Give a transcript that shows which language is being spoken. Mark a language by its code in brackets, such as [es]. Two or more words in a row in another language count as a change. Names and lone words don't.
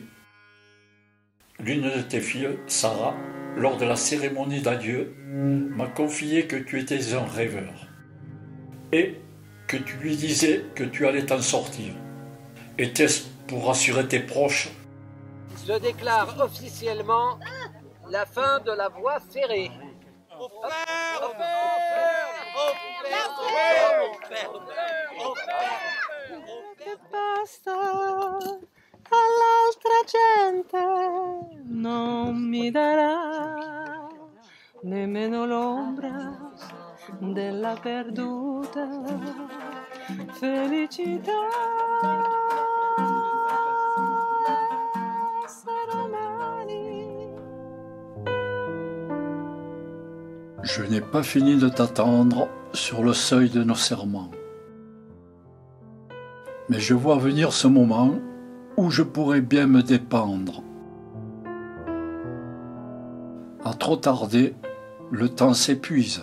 [fr] L'une de tes filles, Sarah, lors de la cérémonie d'adieu, m'a confié que tu étais un rêveur et que tu lui disais que tu allais t'en sortir. Était-ce pour rassurer tes proches? Je déclare officiellement la fin de la voie ferrée. [it] Che basta all'altra gente non mi darà nemmeno l'ombra della perduta felicità. Sarò mani. [fr] Je n'ai pas fini de t'attendre sur le seuil de nos serments. Mais je vois venir ce moment où je pourrais bien me dépendre. À trop tarder, le temps s'épuise.